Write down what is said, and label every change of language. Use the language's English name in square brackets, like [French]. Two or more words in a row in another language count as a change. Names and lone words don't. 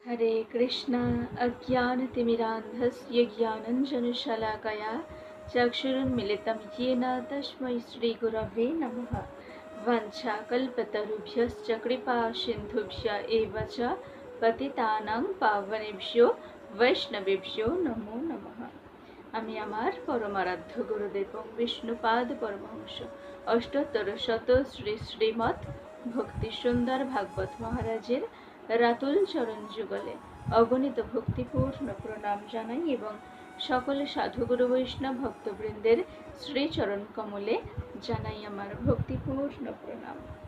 [Sanskrit] हरे कृष्णा अज्ञानतिमिरान्धस्य ज्ञानञ्जनशलाकया चक्षुरुन्मिलितं येन तस्मै श्रीगुरवे नमः। वञ्चाकल्पतरुभ्यश्च कृपासिन्धुभ्य एव च पतितानां पावनेभ्यो वैष्णवेभ्यो नमो नमः। [Bangla] আমি আমার পরমারাধ্য গুরুদেব বিষ্ণুপাদ পরমহংস অষ্টোত্তর শত শ্রী শ্রীমৎ ভক্তি সুন্দর ভাগবত মহারাজের রাতুল চরণ যুগলে অগণিত ভক্তিপূর্ণ প্রণাম জানাই এবং সকল সাধুগুরু বৈষ্ণব ভক্তবৃন্দের শ্রীচরণ কমলে জানাই আমার ভক্তিপূর্ণ প্রণাম।